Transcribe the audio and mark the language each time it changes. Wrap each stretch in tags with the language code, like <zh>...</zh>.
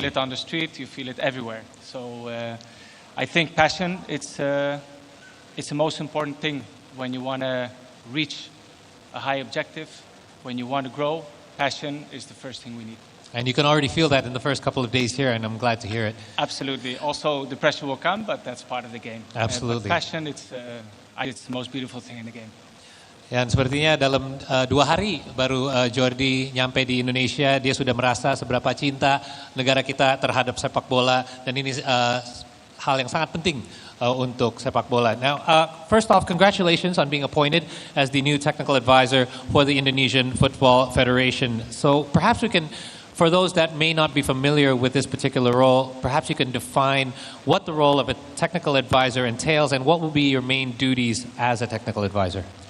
<en>feel it on the street, you feel it everywhere. So I think passion, it's the most important thing when you want to reach a high objective. When you want to grow, passion is the first thing we need. And you can already feel that in the first couple of days here, and I'm glad to hear it. Absolutely. Also, the pressure will come, but that's part of the game. Absolutely. Passion, it's the most beautiful thing in the game.</en> <id>Dan sepertinya dalam 2 hari baru Jordi nyampe di Indonesia, dia sudah merasa seberapa cinta negara kita terhadap sepak bola, dan ini hal yang sangat penting untuk sepak bola.</id> <en>Now, first off, congratulations on being appointed as the new technical advisor for the Indonesian Football Federation. So perhaps we can, for those that may not be familiar with this particular role, perhaps you can define what the role of a technical advisor entails and what will be your main duties as a technical advisor.</en>